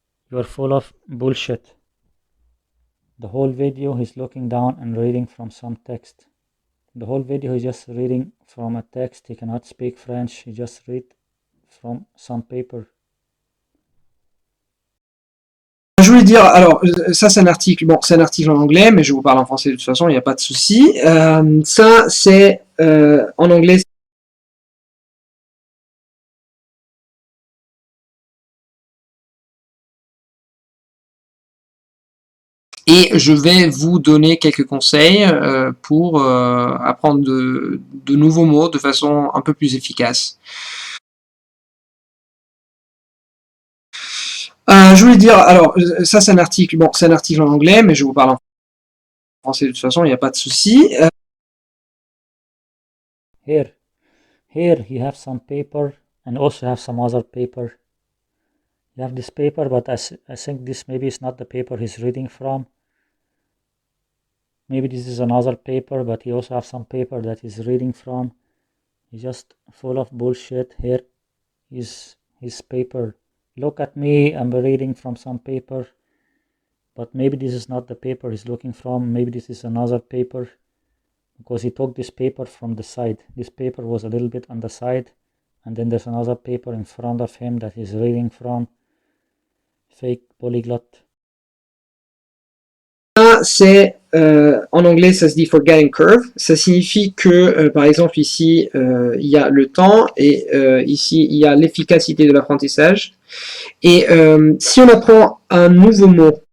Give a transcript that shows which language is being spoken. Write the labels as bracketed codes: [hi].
[en] You are full of bullshit. The whole video he's looking down and reading from some text. The whole video he's just reading from a text. He cannot speak French. He just read from some paper. [fr] Je voulais dire, alors ça c'est un article, bon c'est un article en anglais, mais je vous parle en français de toute façon, il n'y a pas de souci. Ça c'est en anglais. Et je vais vous donner quelques conseils pour apprendre de nouveaux mots de façon un peu plus efficace. Je voulais dire, alors ça c'est un article, bon c'est un article en anglais, mais je vous parle en français de toute façon, il n'y a pas de souci. [en] Here you have some paper and also have some other paper. You have this paper, but I think this maybe is not the paper he's reading from. Maybe this is another paper, but he also has some paper that he's reading from. He's just full of bullshit. Here is his paper. Look at me, I'm reading from some paper. But maybe this is not the paper he's looking from. Maybe this is another paper. Because he took this paper from the side. This paper was a little bit on the side. And then there's another paper in front of him that he's reading from. Fake polyglot. [fr] C'est en anglais ça se dit forgetting curve, ça signifie que par exemple ici il y a le temps et ici il y a l'efficacité de l'apprentissage et si on apprend un nouveau mot